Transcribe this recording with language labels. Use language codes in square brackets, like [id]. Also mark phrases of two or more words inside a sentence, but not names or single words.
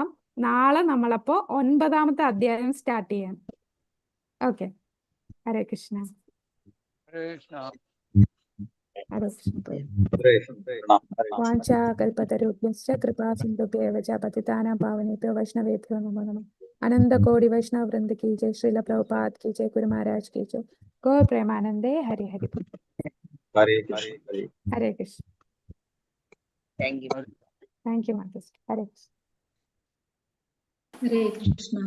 [ml] നാളെ നമ്മളപ്പോ 9ാമത്തെ അധ്യായം സ്റ്റാർട്ട് ചെയ്യാം. ഓക്കെ, ഹരേ കൃഷ്ണ. ഹരേ കൃഷ്ണ. [sa] वाञ्छाकल्पतरुभ्यश्च कृपा सिन्धुभ्यव च पतितानां पावनेभ्यो वैष्णवेभ्यो नमो नमः. अनन्त कोटि वैष्णव वृन्द [hi] की जय, श्रील प्रभुपाद की जय, गुरु महाराज की जय. गौर प्रेमानंदे हरि हरि. [ml] ഹരേ കൃഷ്ണ. [hi] हरे कृष्ण. [en] thank you. Thank you, Matas. Hare Krishna. [ml] ഹരേ കൃഷ്ണ.